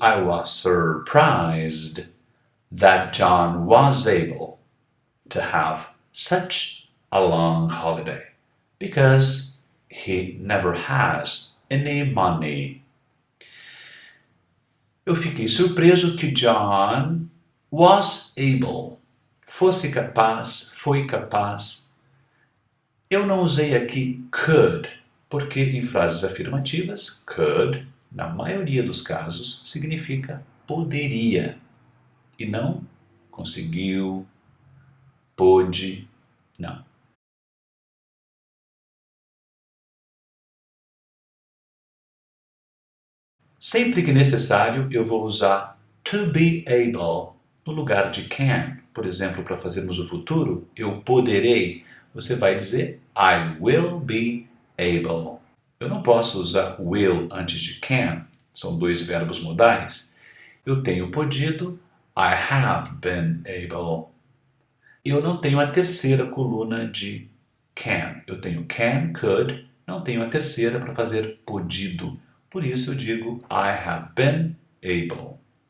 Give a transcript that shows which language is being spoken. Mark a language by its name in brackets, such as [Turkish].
[English] I was surprised that John was able to have such a long holiday because he never has any money. [Portuguese] Eu fiquei surpreso que [English] John was able, [Portuguese] fosse capaz, foi capaz. Eu não usei aqui could, porque em frases afirmativas, could, na maioria dos casos, significa poderia, e não conseguiu, pôde, não. Sempre que necessário, eu vou usar To be able, no lugar de can, por exemplo, para fazermos o futuro, eu poderei, você vai dizer [English] I will be able. [Portuguese] Eu não posso usar will antes de can, são dois verbos modais. Eu tenho podido, [English] I have been able. [Portuguese] Eu não tenho a terceira coluna de can. Eu tenho can, could, não tenho a terceira para fazer podido. Por isso eu digo [English] I have been able.